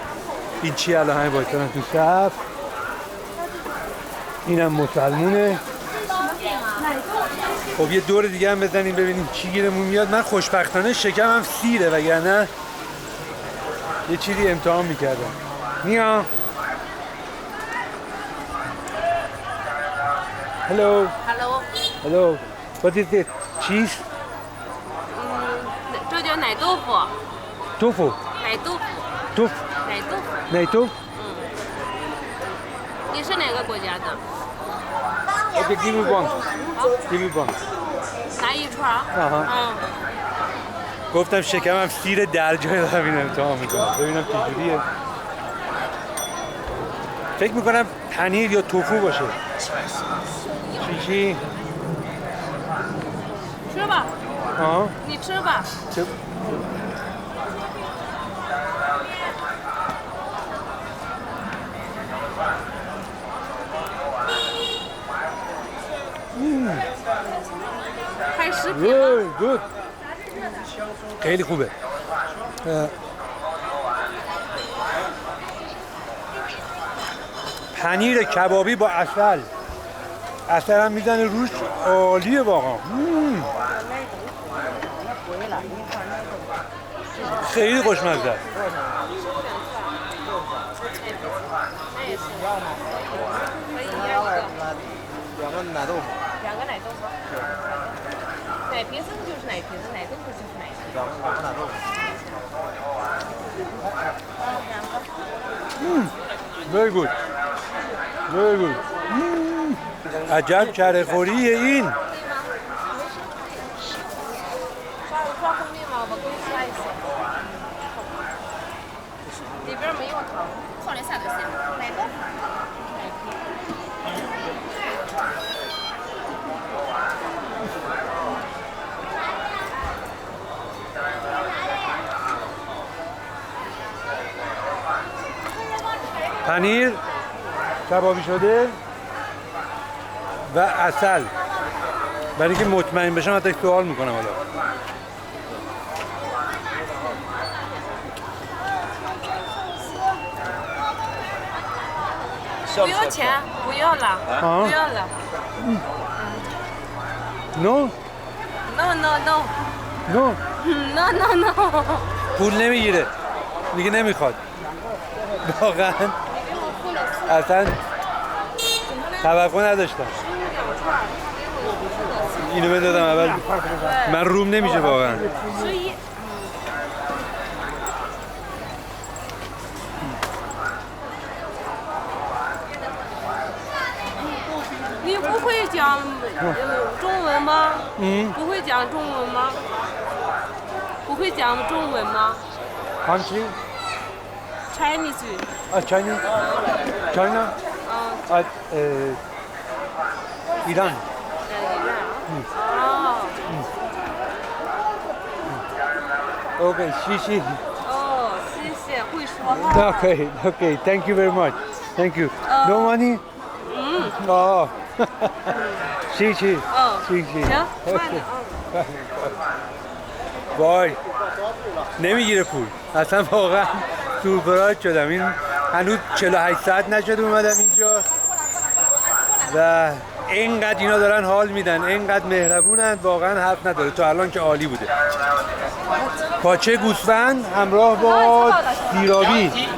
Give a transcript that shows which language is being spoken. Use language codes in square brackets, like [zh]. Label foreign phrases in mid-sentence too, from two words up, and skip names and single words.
[fa] این چی الان همه بایستانن تو صف، اینم مسلمونه. خب یه دور دیگه هم بزنیم ببینیم چی گیرمون میاد. من خوشبختانه شکمم سیره وگرنه یه چیزی امتحان میکردم. [en] میا Hello. Hello， Hello. What is it? Cheese? [zh] 这叫奶豆腐， [en] Tofu. [zh] 奶豆腐， [en] Tofu. [zh] 奶豆腐。奶豆？你是哪个国家的？ [en] Okay, give me one. Give me one. [zh] 拿一串儿。 [fa] آها. گفتم شکمم سیر در جای دارم این امتحان میکنم ببینم چجوریه. فکر میکنم پنیر یا توفو باشه. چی؟ [zh] 吃吧， [fa] آها. [zh] 你吃吧。 开食品了。 [en] Good. [fa] خیلی خوبه. پنیر کبابی با عسل. عسل هم میزنه روش، عالیه واقعا. خیلی خوشمزه. [zh] 两个奶豆腐。奶皮子就是奶皮子，奶豆腐就是奶豆腐。 [en] Very good. Very good. [fa] عجب کره خوریه این. [zh] 刷后面嘛，我给你刷一次。里边没有糖，放点啥东西？奶豆腐。 [fa] پنیر کبابی شده و عسل. برای اینکه مطمئن بشم حتی سوال میکنم حالا. [zh] 不要钱，不要了，不要了。 [en] No No no no no no no no. [fa] پول نمیگیره دیگه نمیخواد واقعا اصلا توقع نداشتم اینو بدادم اول من روم نمیشه واقعا [zh] 11。你不会讲中文吗？不会讲中文吗？不会讲中文吗 [en] Country ？Chinese。 China China ایران OK 谢谢 [zh] 哦，谢谢，会说话。 [en] OK Thank you very much Thank you No money [zh] 哦谢谢 谢谢行，慢点啊。 [fa] وای نمیگیره پول اصلا واقعا سورپرایز شدم این هنوز 48 ساعت نشده اومدم اینجا و اینقدر اینا دارن حال میدن اینقدر مهربونن واقعا حرف نداره تا الان که عالی بوده پاچه گوسفند همراه با سیرابی